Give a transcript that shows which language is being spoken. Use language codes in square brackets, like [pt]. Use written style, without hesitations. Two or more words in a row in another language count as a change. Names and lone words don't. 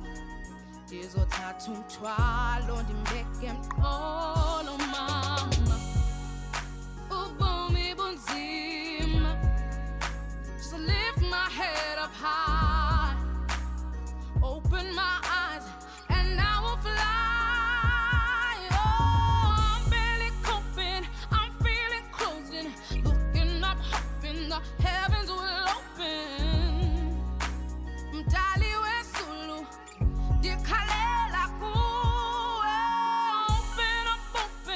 [xh] Izothatha umthwalo ndimbeke mqolo mama. Ubomi bunzima. [en] Just lift my head up high. Open my eyes and I will fly. Oh, I'm barely coping. I'm feeling closing. Looking up, hoping the heavens will open. [xh] Mdali wesulu, dikhalela kuwe. [en] Open up,